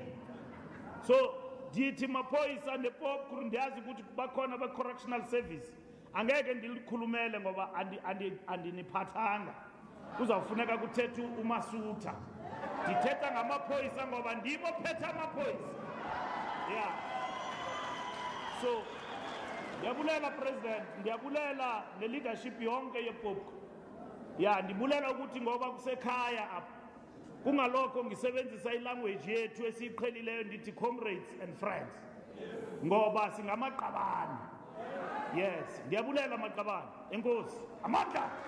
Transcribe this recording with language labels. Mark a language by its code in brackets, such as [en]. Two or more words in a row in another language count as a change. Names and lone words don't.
[xh] So dithi maphoyisa nePOPCRU ndiyazi ukuthi bakhona be [en] correctional service. [xh] Angeke ndilikhulumele ngoba andiniphathanga. Kuzawufuneka kuthethe uMasutha. Ndithetha ngamaphoyisa ngoba ndibo phethe amaphoyisa. [en] Yeah. [xh] So ndiyabulela President, ndiyabulela ne-leadership yonke yePOPCRU. Ya ndibulela ukuthi ngoba kusekhaya apha. Kungalokho ngisebenzisa ilanguage yethu esiqhelileyo ndithi [en] comrades and friends. [xh] Ngoba singamaqabane. Yes, ndiyabulela amaqabane. Enkosi. Amandla.